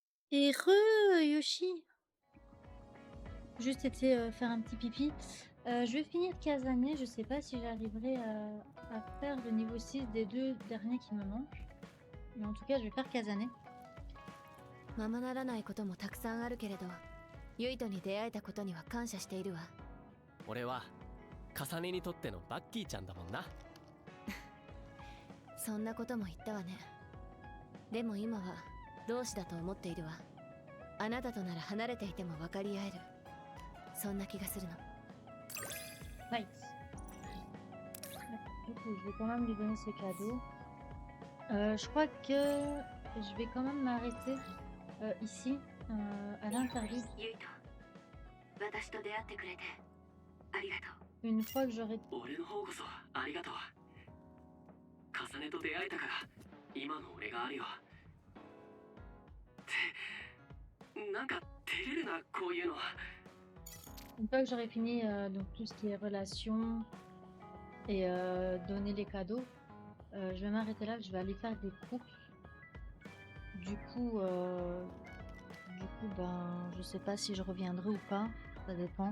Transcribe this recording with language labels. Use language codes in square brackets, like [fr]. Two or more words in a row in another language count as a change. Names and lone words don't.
[fr] Et Yoshi. Juste été faire un petit pipi. Je vais finir Kazane. Je sais pas si j'arriverai à faire le niveau 6 des 2 derniers qui me manquent. Mais en tout cas, je vais faire Kazane. [ja] ままならないこともたくさんあるけれど、ユイトに出会えたことには感謝しているわ。俺は重ねにとってのバッキーちゃんだもんな。そんなことも言ったわね。でも今は同志だと思っているわ。あなたとなら離れていても分かり合える。そんな気がするの。 [fr] Nice. Du coup, je vais quand même lui donner ses cadeaux. Je crois que je vais quand même m'arrêter ici, à l'interview. [ja] ユイト、私と出会ってくれてありがとう。 [fr] Une fois que j'aurai... [ja] 俺の方こそありがとう。重ねと出会えたから今の俺があるよ。ってなんか照れるな、こういうの。 [fr] Une fois que j'aurai fini donc tout ce qui est relations et donner les cadeaux, je vais m'arrêter là, je vais aller faire des courses. Du coup, ben, je sais pas si je reviendrai ou pas, ça dépend.